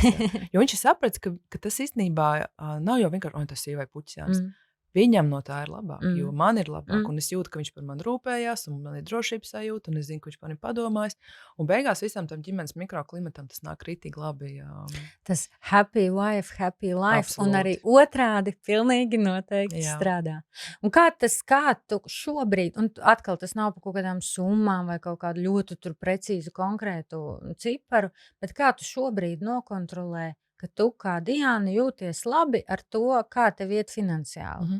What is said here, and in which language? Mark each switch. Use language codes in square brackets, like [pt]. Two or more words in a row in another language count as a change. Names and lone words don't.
[lv] Jo viņš ir sapratis, ka tas īstenībā nav jau vienkārši, tas ir vai puķis jānes. Viņam no tā ir labāk, jo man ir labāk. Un es jūtu, ka viņš par mani rūpējās, un man ir drošības sajūta, un es zinu, ka viņš par mani padomājis. Un beigās visam tam ģimenes mikroklimatam tas nāk rītīgi labi. [en] Tas happy wife, happy life. [lv] Absolut. Un arī otrādi pilnīgi noteikti strādā. Un kā tu šobrīd, un atkal tas nav par kaut kādām summām vai kaut kādu ļoti tur precīzu konkrētu ciparu, bet kā tu šobrīd nokontrolē, ka tu kā Diana jūties labi ar to, kā tev iet finansiāli?